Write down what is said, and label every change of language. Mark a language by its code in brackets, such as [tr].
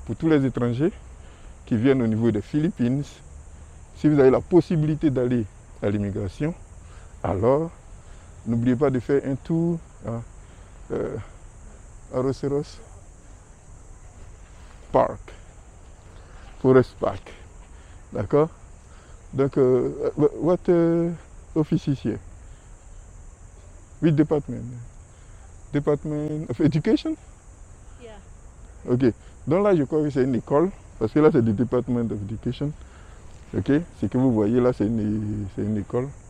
[fr] Pour tous les étrangers qui viennent au niveau des Philippines, si vous avez la possibilité d'aller à l'immigration, alors n'oubliez pas de faire un tour à Arroceras Park, Forest Park. D'accord? Donc, [en] what office is here? Which department? Department of Education? Yeah. Ok. [fr] Donc là, je crois que c'est une école, parce que là, c'est du Department of Education. Ok? Ce que vous voyez là, c'est une école.